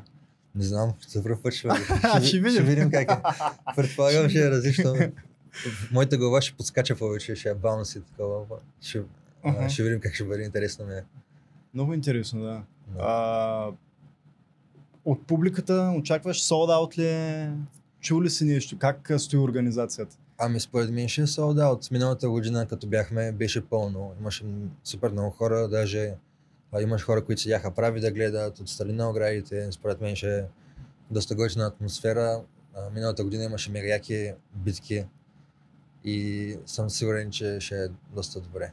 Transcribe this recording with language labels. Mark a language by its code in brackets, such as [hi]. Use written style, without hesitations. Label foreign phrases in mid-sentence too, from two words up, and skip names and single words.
[bg] Не знам, за пръв път ще видим. Ще видим. Ще видим как е. Предполагам, ще е различно. Моята глава ще подскача повече, ще е баунс и такова. Ще видим как ще бъде, интересно ми е. Много интересно, да. Да. От публиката очакваш [en] sold out [bg] ли? Чул ли си нещо? Как стои организацията? Ами според мен ще е [en] sold out. [bg] Миналата година, като бяхме, беше пълно. Имаше супер много хора, даже имаш хора, които седяха прави да гледат отстрани на оградите. Според мен ще е доста готина атмосфера. Миналата година имаше мега яки битки и съм сигурен, че ще е доста добре.